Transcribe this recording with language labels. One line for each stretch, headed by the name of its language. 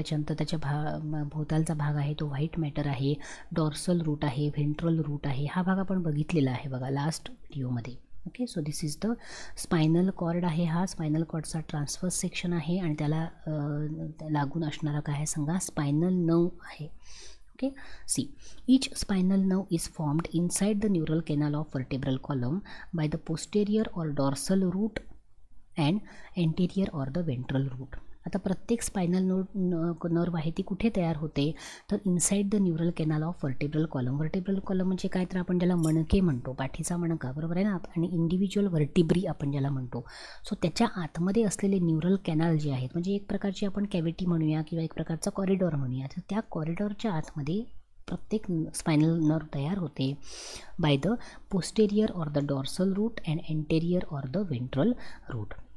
Marathi: त्याच्यानंतर त्याच्या भोवतालचा भाग आहे तो व्हाईट मॅटर आहे, डॉर्सल रूट आहे, व्हेंट्रल रूट आहे. हा भाग आपण बघितलेला आहे बघा लास्ट व्हिडिओमध्ये. Okay,
English: so this is the spinal cord
Marathi: आहे, हा स्पायनल कॉर्डचा ट्रान्सफर्स सेक्शन आहे, आणि त्याला लागून असणारा काय आहे सांगा, स्पायनल नर्व आहे.
English: Okay, see, each spinal nerve is formed inside the neural canal of vertebral column by the posterior or dorsal root and anterior or the ventral root.
Marathi: आता प्रत्येक स्पायनल नर्व आहे ती कुठे तयार होते, तर
English: Inside the neural canal of vertebral column.
Marathi: Vertebral column म्हणजे काय, तर आपण ज्याला मणके म्हणतो, पाठीचा मणका, बरोबर आहे ना, आणि इंडिव्हिज्युअल वर्टिब्री आपण ज्याला म्हणतो. सो त्याच्या आतमध्ये असलेले न्यूरल कॅनल जे आहेत, म्हणजे एक प्रकारची आपण कॅव्हिटी म्हणूया किंवा एक प्रकारचा कॉरिडॉर म्हणूया, तर त्या कॉरिडॉरच्या आतमध्ये प्रत्येक स्पायनल नर्व तयार होते
English: By the posterior or the dorsal root and anterior or the ventral root.